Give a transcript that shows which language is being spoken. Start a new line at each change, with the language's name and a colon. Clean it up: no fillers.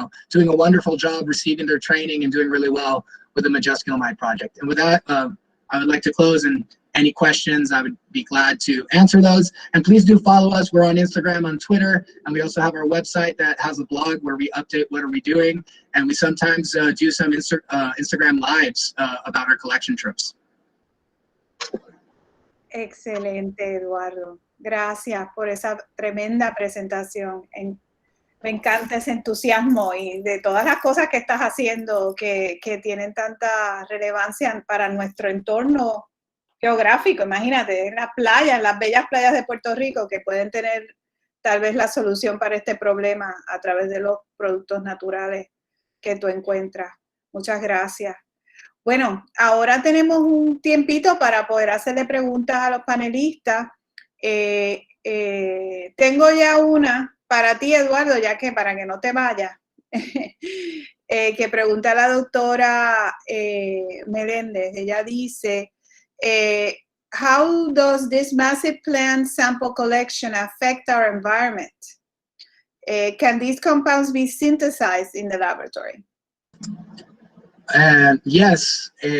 English: doing a wonderful job, receiving their training and doing really well with the Majusculumide project. And with that, I would like to close, and any questions, I would be glad to answer those. And please do follow us. We're on Instagram, on Twitter, and we also have our website that has a blog where we update what are we doing. And we sometimes do some Instagram lives about our collection trips.
Spanish: Excelente, Eduardo. Gracias por esa tremenda presentación. Me encanta ese entusiasmo y de todas las cosas que estás haciendo que tienen tanta relevancia para nuestro entorno geográfico. Imagínate, las playas, las bellas playas de Puerto Rico que pueden tener tal vez la solución para este problema a través de los productos naturales que tú encuentras. Muchas gracias. Bueno, ahora tenemos un tiempito para poder hacerle preguntas a los panelistas. Tengo ya una para ti, Eduardo, ya que para que no te vayas, que pregunta la doctora Meléndez. Ella dice,
English: how does this massive plant sample collection affect our environment? Can these compounds be synthesized in the laboratory? Yes.